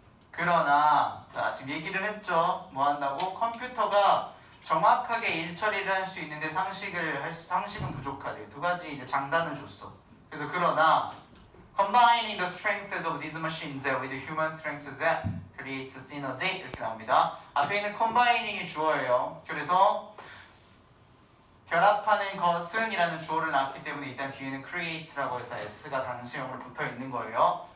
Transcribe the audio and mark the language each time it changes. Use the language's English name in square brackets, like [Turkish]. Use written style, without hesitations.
[Korean] 그러나 자 지금 얘기를 했죠. 뭐 한다고? 컴퓨터가 정확하게 일 처리를 할 수 있는데 상식은 부족하대. 두 가지 이제 장단을 줬어. 그래서 그러나 [English] combining the strengths of these machines with the human strengths creates synergy [Korean] 이렇게 나옵니다. 앞에 있는 combining이 주어예요. 그래서 결합하는 것은 이라는 주어를 낳았기 때문에 일단 뒤에는 creates라고 해서 s가 단수형으로 붙어 있는 거예요.